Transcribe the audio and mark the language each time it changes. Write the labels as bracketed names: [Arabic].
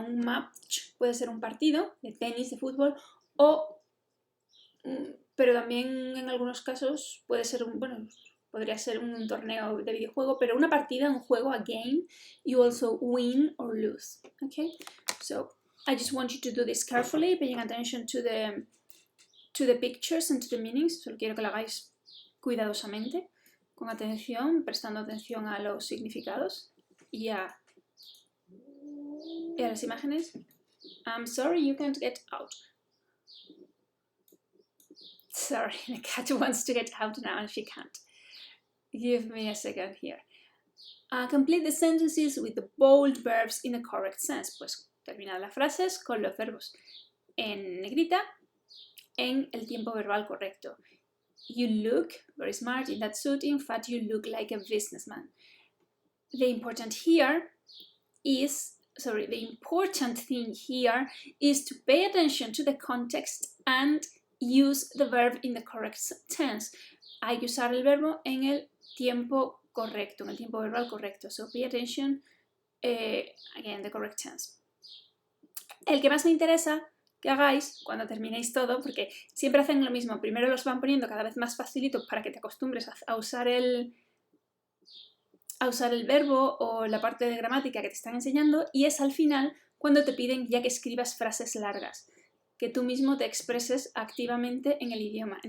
[Spanish] Un match puede ser un partido de tenis, de fútbol, pero también en algunos casos puede ser podría ser un torneo de videojuego, pero una partida, un juego, [English] a game, you also win or lose. Okay? So I just want you to do this carefully, paying attention to the pictures and to the meanings. [Spanish] Solo quiero que lo hagáis cuidadosamente, con atención, prestando atención a los significados y a las imágenes. [English] I'm sorry, you can't get out. Sorry, the cat wants to get out now and she can't. Give me a second here. Complete the sentences with the bold verbs in the correct sense. [Spanish] Pues terminad las frases con los verbos en negrita en el tiempo verbal correcto. [English] You look very smart in that suit. In fact, you look like a businessman. The important thing here is to pay attention to the context and use the verb in the correct tense. [Spanish] Hay que usar el verbo en el tiempo correcto, en el tiempo verbal correcto. [English] So pay attention, again, the correct tense. [Spanish] El que más me interesa que hagáis cuando terminéis todo, porque siempre hacen lo mismo. Primero los van poniendo cada vez más facilitos para que te acostumbres a usar el verbo o la parte de gramática que te están enseñando, y es al final cuando te piden ya que escribas frases largas, que tú mismo te expreses activamente en el idioma.